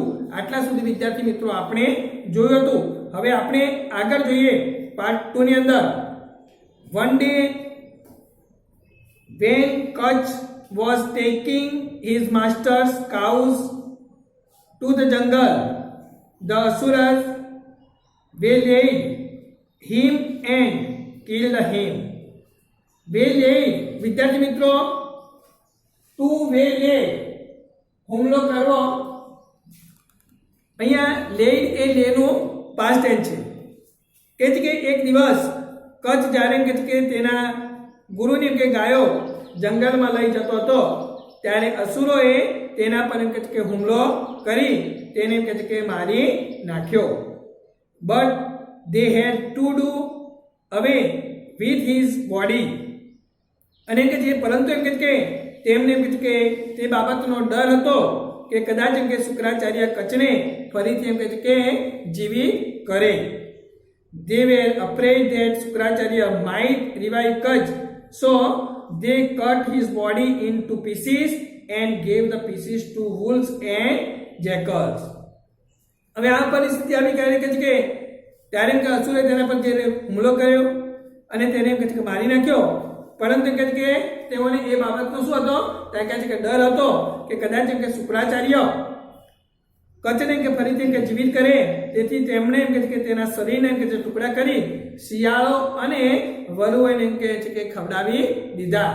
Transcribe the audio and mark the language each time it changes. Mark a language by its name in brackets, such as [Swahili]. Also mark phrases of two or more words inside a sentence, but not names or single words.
[Gujarati] આટલા સુધી વિદ્યાર્થી મિત્રો આપણે જોયું હતું. હવે આપણે આગળ જોઈએ પાર્ટ 2 ની અંદર. [English] one day when Kach was taking his master's cows to the jungle, the Asuras waylaid him and killed him. [Gujarati] Waylaid વિદ્યાર્થી મિત્રો [English] to waylay [Gujarati] હુમલો કરવો. અહીંયા લેડ એ લેનું પાસ્ટ ટેન્સ છે કે છે કે એક દિવસ કચ્છ જ્યારે કે તેના ગુરુને કે ગાયો જંગલમાં લઈ જતો હતો ત્યારે અસુરોએ તેના પર એમ કે હુમલો કરી તેને એમ કે મારી નાખ્યો. [English] but they had to do away with his body. [Gujarati] અને કે જે પરંતુ એમ કે તેમને એમ કે તે બાબતનો ડર હતો કે કદાચ એમ કે શુક્રાચાર્ય કચ્છને ફરીથી એમ કે જીવિત કરે. [English] They were afraid that Shukracharya might revive Kach, so they cut his body into pieces and gave the pieces to wolves and jackals. [Gujarati] હવે આ પરિસ્થિતિ આવી કે છે કે ત્યારે એમ કે અસુરે તેના પર જે હુમલો કર્યો અને તેને એમ કે મારી નાખ્યો. પરંતુ એમ કે તેઓને એ બાબતનો શું હતો ત્યાં કહે છે કે ડર હતો કે કદાચ એમ કે શુક્રાચાર્ય કચ્છને કે ફરીથી કે જીવિત કરે તેથી તેમણે એમ કે તેના શરીરને એમ કે ટુકડા કરી શિયાળો અને વરુઓને એમ કે છે કે ખવડાવી દીધા.